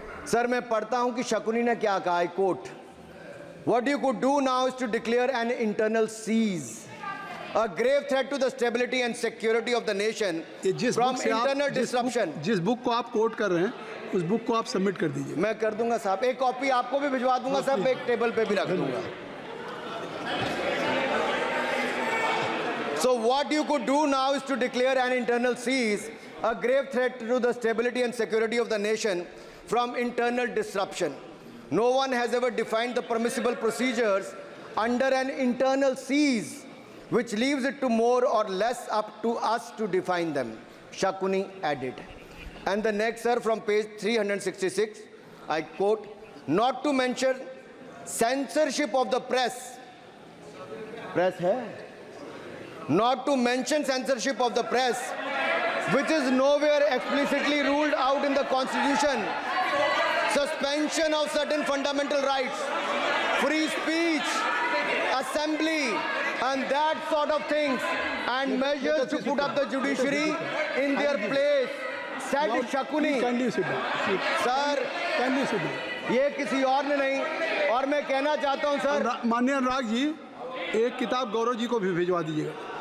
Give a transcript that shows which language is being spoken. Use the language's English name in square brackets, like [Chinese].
[Hindi] Sir मैं पढ़ता हूं कि शकुनी ने क्या कहा, [English] I quote, what you could do now is to declare an internal siege, a grave threat to the stability and security of the nation from internal disruption। [Hindi] जिस book को आप कोट कर रहे हैं उस बुक को आप सबमिट कर दीजिए। मैं कर दूंगा साहब, एक कॉपी आपको भी भिजवा दूंगा साहब, एक टेबल पे भी रख दूंगा। [English] So what you could do now is to declare an internal seize, a grave threat to the stability and security of the nation from internal disruption. No one has ever defined the permissible procedures under an internal seize, which leaves it to more or less up to us to define them, Shakuni added. And the next, sir, from page 366, I quote, not to mention censorship of the press. Press hai? Not to mention censorship of the press, which is nowhere explicitly ruled out in the Constitution. Suspension of certain fundamental rights, free speech, assembly, and that sort of things, and measures to put up the judiciary in their place, said Shakuni. [Hindi] Sir, ये किसी और ने नहीं, और मैं कहना चाहता हूं सर, माननीय अनुराग जी, एक किताब गौरव जी को भी भिजवा दीजिएगा।